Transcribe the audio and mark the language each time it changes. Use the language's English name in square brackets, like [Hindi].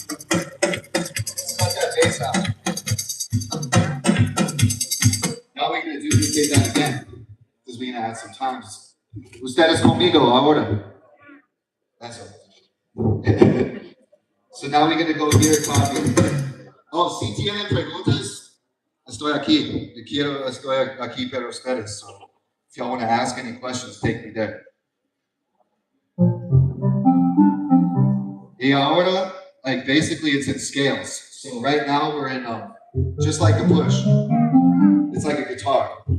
[English] Let's cut that bass out. Now we're gonna duplicate that again. Because we're gonna add some times. [Spanish] Ustedes conmigo ahora. [English] That's right. So now we're gonna go here, copy. [Spanish] Oh, si tienen preguntas, estoy aquí. Estoy aquí para ustedes. [English] So if y'all want to ask any questions, take me there. [Spanish] Y ahora, [English] like basically it's in scales. So right now we're in just like the push. It's like a guitar.